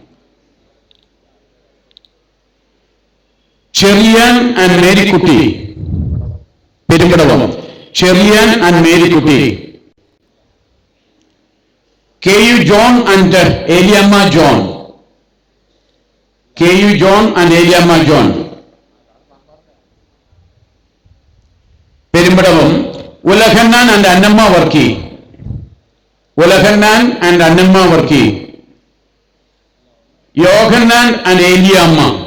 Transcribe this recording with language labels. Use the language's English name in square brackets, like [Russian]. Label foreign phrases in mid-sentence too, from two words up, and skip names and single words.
[Malayalam] ചെറിയാൻ ആൻഡ് മേരിക്കുട്ടി, പെരുമ്പടവം. ചെറിയാൻ ആൻഡ് മേരിക്കുട്ടി. KU ജോൺ ആൻഡ് ഏലിയമ്മ ജോൺ, [English] KU John and Eliamma John. Perimbadavam, Ulaghannan and Annamma Varki. Ulaghannan and Annamma Varki. Yohanan and Eliamma.